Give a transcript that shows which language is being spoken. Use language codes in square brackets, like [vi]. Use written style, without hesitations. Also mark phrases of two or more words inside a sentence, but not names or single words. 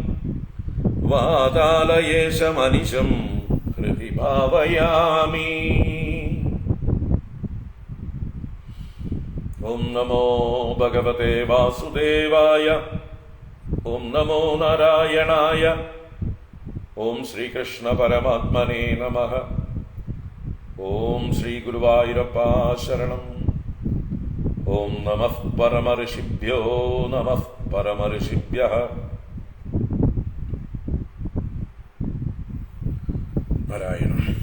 [sa] वातालयेशमनिशं हृदि भावयामि। ओं नमो भगवते वासुदेवाय। ओं नमो नारायणाय। ഓം ശ്രീകൃഷ്ണ പരമാത്മനേ നമഃ. ഓം ശ്രീ ഗുരുവായൂരപ്പ ശരണം. ഓം നമഃ പരമഋഷിഭ്യോ നമഃ പരമഋഷിഭ്യഃ. നാരായണ.